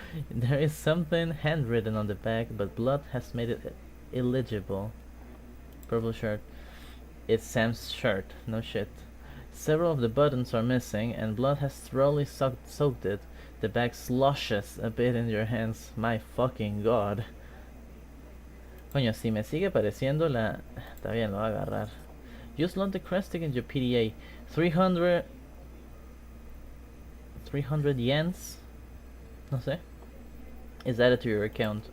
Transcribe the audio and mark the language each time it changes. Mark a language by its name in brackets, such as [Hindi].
[English] There is something handwritten on the back, but blood has made it illegible. Purple shirt. It's Sam's shirt. No shit. Several of the buttons are missing, and blood has thoroughly soaked it. The bag sloshes a bit in your hands. My fucking god. [Spanish] Coño, si me sigue pareciendo la... Está bien, lo voy a agarrar. [English] Just load the crest stick in your PDA. 300 yens? No sé. Is added to your account.